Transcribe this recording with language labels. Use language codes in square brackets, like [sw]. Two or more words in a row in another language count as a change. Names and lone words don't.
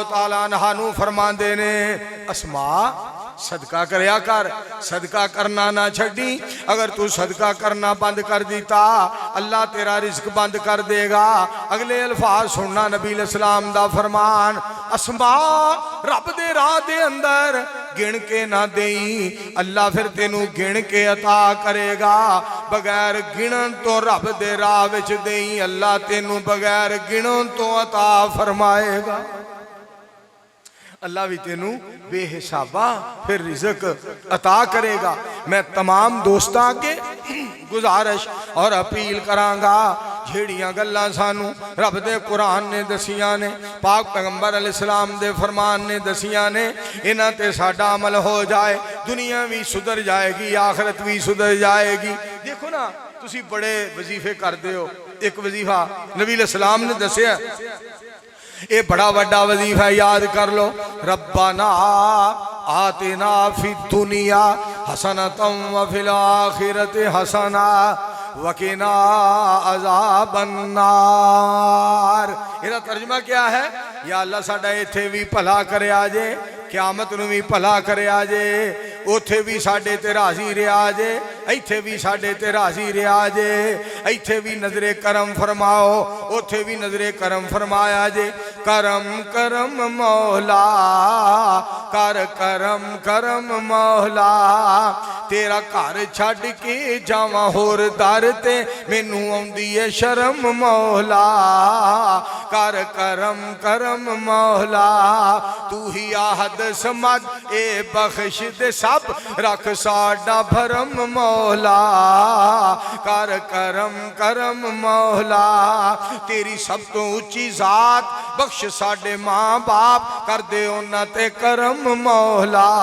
[ar] تعالیٰ عنہا [pa] نو فرماندے نے اسماء صدقہ کریا کر صدقہ کرنا نہ چھڑی اگر تو صدقہ کرنا بند کر دیتا اللہ تیرا رزق بند کر دے گا اگلے الفاظ سننا نبی [ar] علیہ السلام [pa] دا فرمان اسماء رب دے راہ دے اندر گن کے نہ دیں اللہ پھر تینوں گن کے عطا کرے گا بغیر گنن تو رب دے راہ وچ دیں اللہ تینوں بغیر گنن تو عطا فرمائے گا اللہ بھی تینوں بے حسابہ پھر رزق عطا کرے گا میں تمام دوستاں کے گزارش اور اپیل کرانگا جھیڑیاں گلاں سانو رب دے قرآن نے دسیاں نے پاک پیغمبر [ar] علیہ السلام [pa] دے فرمان نے دسیاں نے انہاں تے ساڈا عمل ہو جائے دنیا بھی سدھر جائے گی آخرت بھی سدھر جائے گی دیکھو نا تسی بڑے وظیفے کر دے ہو ایک وظیفہ نبی [ar] علیہ السلام [pa] نے دسیا اے بڑا بڑا وظیفہ یاد کر لو [ar] ربنا آتنا فی الدنیا حسنۃ وفی الآخرۃ حسنہ وقنا عذاب [pa] النار یہ ترجمہ کیا ہے یا اللہ ساڈا ایتھے بھی بھلا کرے آجے قیامت نو بھی بھلا کرے آجے اوتھے بھی ساڈے تے راضی رہا جے ایتھے بھی ساڈے تے راضی رہا جے ایتھے بھی نظر کرم فرماؤ اوتھے بھی نظر کرم فرمایا جے کرم کرم مولا کر کرم کرم مولا تیرا گھر چھڈ کے جاواں ہور در تے مینوں اوندی اے شرم مولا کر کرم کرم مولا تو ہی آہد سمد اے بخش دے سب رکھ ساڈا بھرم مولا کر کرم کرم مولا تیری سب تو اونچی ذات بخش ساڈے ماں باپ کر دے انہاں تے کرم مولا